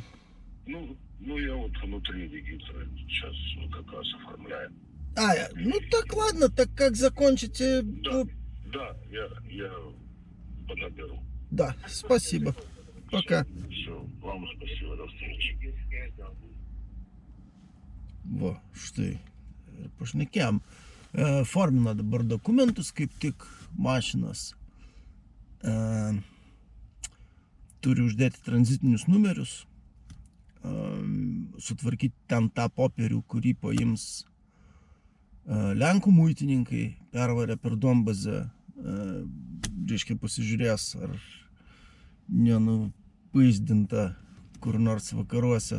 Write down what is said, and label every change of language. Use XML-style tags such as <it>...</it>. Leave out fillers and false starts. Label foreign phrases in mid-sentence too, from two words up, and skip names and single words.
<ru>Ну, я вот внутри Регитра сейчас как раз оформляю. Ну так ладно, так как закончите... Да, я подоберу. Да, спасибо. Пока. Все, вам спасибо, до встречи.</ru> <lt>Va, štai, ir pašnekėjom. Formina dabar dokumentus, kaip tik mašinas. Turi uždėti tranzitinius numerius, sutvarkyti ten tą popierių, kurį paims Lenkų muitininkai, pervarė per Donbazę, reiškia pasižiūrės, ar nenupaizdinta kur nors vakaruose.</lt>